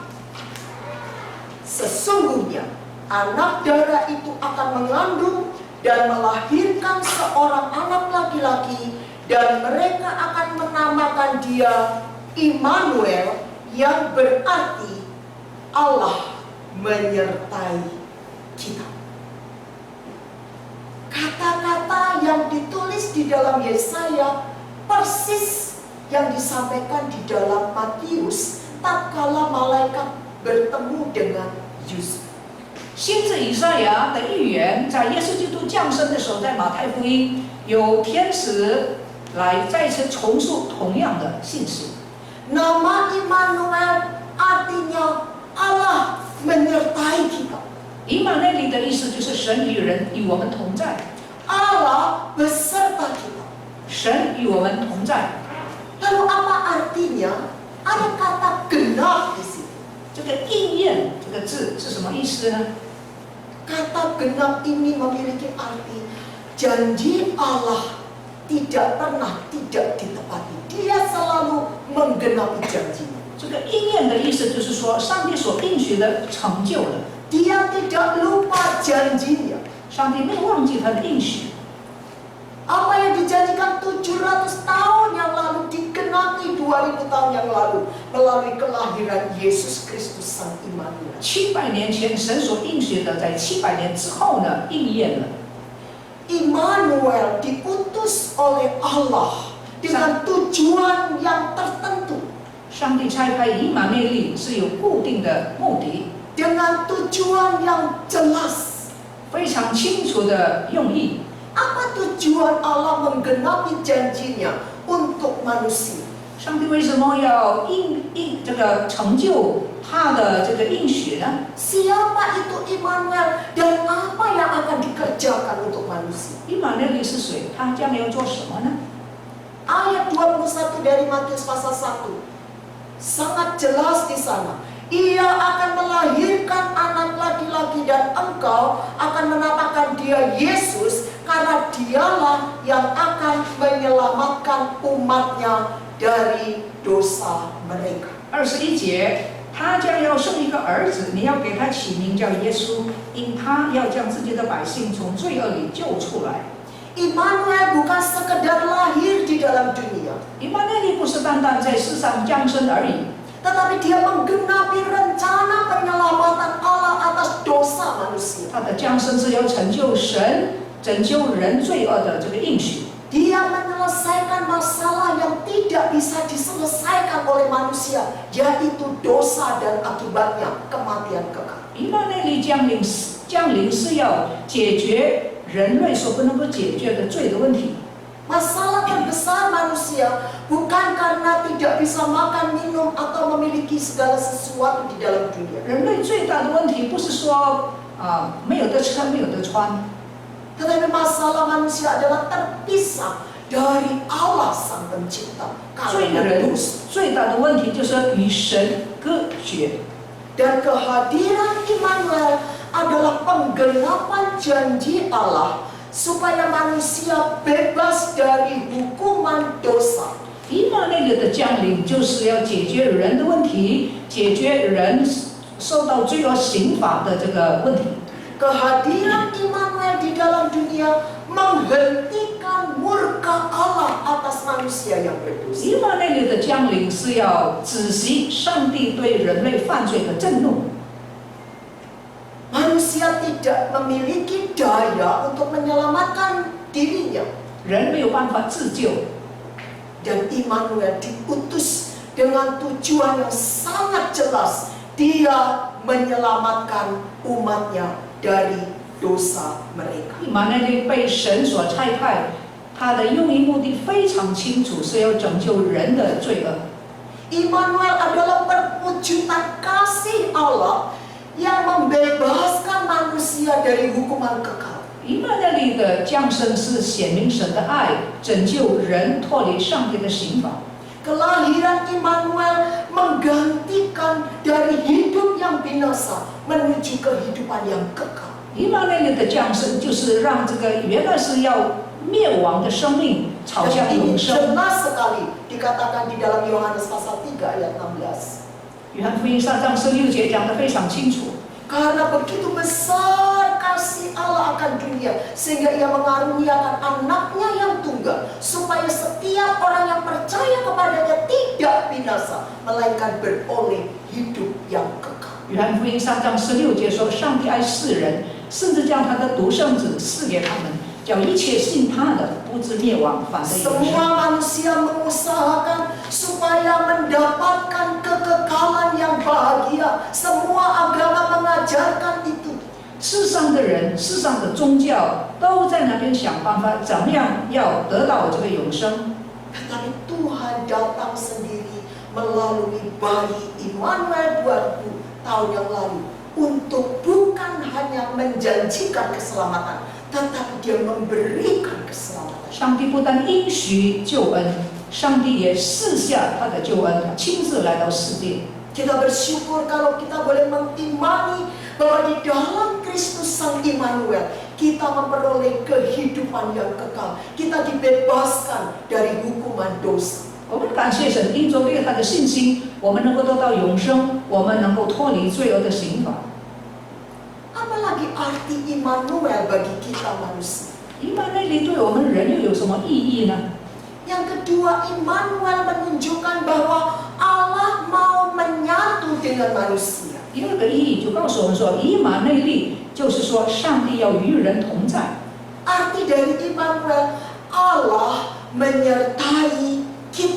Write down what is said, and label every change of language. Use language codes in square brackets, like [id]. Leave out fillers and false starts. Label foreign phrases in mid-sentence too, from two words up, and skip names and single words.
[id] Sesungguhnya anak darah itu akan mengandung dan melahirkan seorang anak laki-laki, dan mereka akan menamakan dia Immanuel, yang berarti Allah menyertai kita. Kata-kata yang ditulis di dalam Yesaya persis yang disampaikan di dalam Matius tatkala malaikat bertemu dengan Yusuf. [zh] 先知以赛亚的预言，在耶稣基督降生的时候，在马太福音有天使来再次重述同样的信息。 [id] Nama Immanuel artinya Allah menyertai kita. [zh] 以马内利的意思就是神与人与我们同在， [id] Allah beserta kita. [zh] 神与我们同在。 [id] Lalu apa artinya? Ada kata genap di situ. [zh] 这个应验这个字是什么意思呢？ [id] Kata genap ini memiliki arti janji Allah tidak pernah tidak ditepati. Dia selalu menggenapi janjinya. [zh] 这个应验的意思就是说，上帝所应许的成就了， [id] Dia tidak lupa janjinya. [zh] 上帝没有忘记他的应许。 [id] Apa yang dijanjikan 700 tahun yang lalu digenapi 2000 tahun yang lalu melalui kelahiran Yesus Kristus Sang Immanuel. [zh] 700 年前神所应许的，在700年之后呢，应验了。 [id] Immanuel diutus oleh Allah dengan tujuan yang tertentu, [zh] 上帝差派以马内利是有固定的目的， [id] dengan tujuan yang jelas. [zh] 非常清楚的用意。 [id] Apa tujuan Allah menggenapi janjinya untuk manusia? [zh] 上帝为什么要这个成就他的这个应许呢？ [id] Siapa itu Immanuel dan apa yang akan dikerjakan untuk manusia? [zh] 以马内利是谁？他将来要做什么呢？ [id] Ayat 21 dari Matius pasal 1 sangat jelas di sana. Ia akan melahirkan anak laki-laki dan engkau akan menamakan dia Yesus, karena dialah yang akan menyelamatkan umatnya dari dosa mereka. [zh] 21 节，他将要生一个儿子，你要给他起名叫耶稣，因他要将自己的百姓从罪恶里救出来。 [id] Immanuel bukan sekedar lahir di dalam dunia, [zh] 以马内利不是单单在世上降生而已， [id] tetapi dia menggenapi rencana penyelamatan Allah atas dosa manusia. [zh] 他的降生是要成就神拯救人罪恶的这个应许。 [id] Dia menyelesaikan masalah yang tidak bisa diselesaikan oleh manusia, yaitu dosa dan akibatnya kematian kekal. [zh] 以马内利降临是要解决人类所不能够解决的罪的问题。 [id] Masalah terbesar manusia bukan karena tidak bisa makan, minum, atau memiliki segala sesuatu di dalam dunia. [zh] 人类最大的问题不是说没有得吃没有得穿， [id] Tetapi masalah manusia adalah terpisah dari Allah Sang Pencipta [zh] 罪 [id] karena [zh] 人 [id] dosa. [zh] 最大的问题就是与神隔绝。 [id] Dan kehadiran Immanuel adalah penggenapan janji Allah supaya manusia bebas dari hukuman dosa. [zh] 以马内利的降临就是要解决人的问题，解决人受到罪恶刑罚的这个问题。 [id] kehadiran Immanuel di dalam dunia menghentikan murka Allah atas manusia yang berdosa. [zh] 以马内利的降临是要止息上帝对人类犯罪的震怒。 [id] Manusia tidak memiliki daya untuk menyelamatkan dirinya. [zh] 人没有办法自救， [id] Dan Immanuel diutus dengan tujuan yang sangat jelas. Dia menyelamatkan umatnya dari dosa mereka. [zh] 以马内利被神所差派，他的用意目的非常清楚，是要拯救人的罪恶。 [id] Immanuel adalah perwujudan kasih Allah yang membebaskan manusia dari hukuman kekal. [zh] 以马内利的降生是显明神的爱，拯救人脱离上帝的刑罚。 [id] Kelahiran Immanuel menggantikan dari hidup yang binasa menuju kehidupan yang kekal. [zh] 以马内利的降生就是让这个原来是要灭亡的生命朝 [id] Dan [zh] 向 [id] ini [zh] 永生。 [id] jelas sekali dikatakan di dalam Yohanes pasal 3 ayat 16. [zh] 约翰福音3章16节讲得非常清楚。 [id] Karena begitu besar kasih Allah akan dunia sehingga ia mengaruniakan anaknya yang tunggal supaya setiap orang yang percaya kepadanya tidak binasa melainkan beroleh hidup yang kekal. [zh] 约翰福音3章16节说：“上帝爱世人，甚至将他的独生子赐给他们，叫一切信他的不至灭亡，反得永生。” [id] Semua manusia mengusahakan supaya mendapatkan kekekalan yang bahagia. Semua agama mengajarkan itu. [zh] 世上的人、世上的宗教都在那边想办法，怎么样要得到这个永生。 [id] Tetapi Tuhan datang sendiri melalui bayi Immanuel 2000 tahun yang lalu untuk bukan hanya menjanjikan keselamatan, tetapi dia memberikan keselamatan. [zh] 上帝不但应许救恩，上帝也赐下他的救恩，他亲自来到世界。 [id] Kita bersyukur kalau kita boleh mengimani bahwa di dalam Kristus Sang Immanuel kita memperoleh kehidupan yang kekal. Kita dibebaskan dari hukuman dosa. [zh] 我们感谢神，因着对他的信心，我们能够得到永生，我们能够脱离罪恶的刑罚。 [id] Apalagi arti Immanuel bagi kita manusia? [zh] 以马内利对我们人又有什么意义呢？ [id] Yang kedua, Immanuel menunjukkan bahwa Allah mau menyatu dengan manusia. [zh] 第二个意义就告诉我们说，以马内利就是说，上帝要与人同在。 [id] Arti dari Immanuel, Allah menyertai kita.